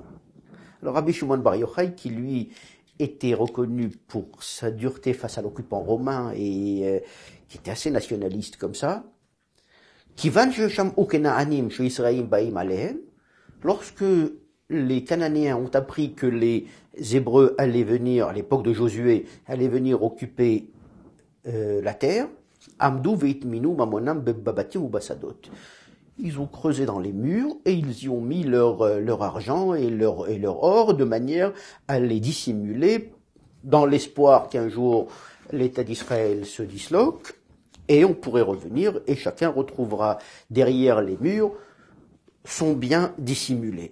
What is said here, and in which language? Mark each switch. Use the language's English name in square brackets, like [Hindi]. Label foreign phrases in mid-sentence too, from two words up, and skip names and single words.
[French] Alors Rabbi Shimon Bar Yochai, qui lui était reconnu pour sa dureté face à l'occupant romain et qui était assez nationaliste comme ça, lorsque les Cananéens ont appris que les Hébreux allaient venir, à l'époque de Josué, allaient venir occuper la terre, [Hebrew] עמדו והטמינו ממונם בבתים ובשדות. [French] Ils ont creusé dans les murs et ils y ont mis leur argent et leur or de manière à les dissimuler dans l'espoir qu'un jour l'État d'Israël se disloque et on pourrait revenir et chacun retrouvera derrière les murs son bien dissimulé.